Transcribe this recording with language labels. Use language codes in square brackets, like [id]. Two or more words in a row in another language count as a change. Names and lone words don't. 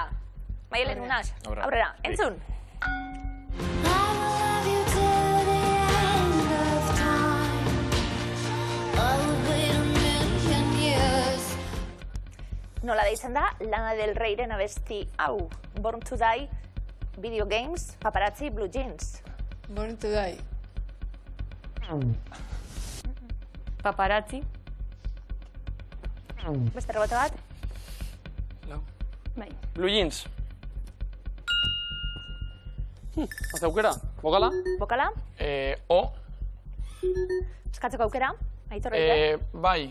[eu] Maialen Unaz, aurrera. Entzun? Nola deitzen da, Lana del Reyren abesti hau. Born to Die, Video Games, Paparazzi, Blue Jeans. Born to Die. Paparazzi. Beste rebote bat? Bai. Blue Jeans. Haze aukera, bokala? Bokala? O. Eskatzeko aukera? Aitor egite? Bai.